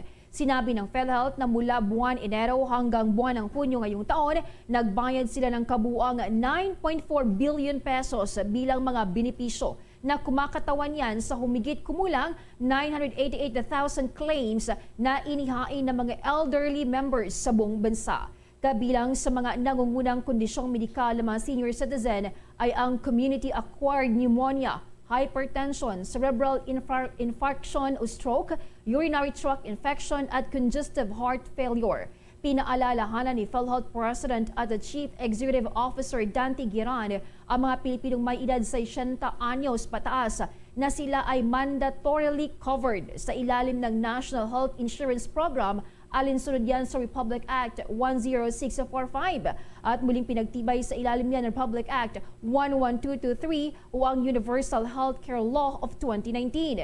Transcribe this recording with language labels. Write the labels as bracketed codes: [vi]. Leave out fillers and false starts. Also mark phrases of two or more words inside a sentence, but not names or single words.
[tl] Sinabi ng PhilHealth na mula buwan Enero hanggang buwan ng Hunyo ngayong taon, nagbayad sila ng kabuuang 9.4 [en] billion pesos [tl] bilang mga benepisyo na kumakatawan yan sa humigit kumulang 988,000 claims na inihain ng mga [en] elderly members [tl] sa buong bansa. Kabilang sa mga nangungunang kondisyong medikal ng mga [en] senior citizen [tl] ay ang [en] community-acquired pneumonia, hypertension, cerebral infarction [tl] o [en] stroke, urinary tract infection [tl] at [en] congestive heart failure. [tl] Pinaalalahanan ni PhilHealth President at the Chief Executive Officer Dante Giran ang mga Pilipinong may edad sa 60 anyos pataas na sila ay [en] mandatorily covered [tl] sa ilalim ng National Health Insurance Program alinsunod yan sa Republic Act 10645 at muling pinagtibay sa ilalim yan ng Republic Act 11223 o ang Universal Healthcare Law of 2019.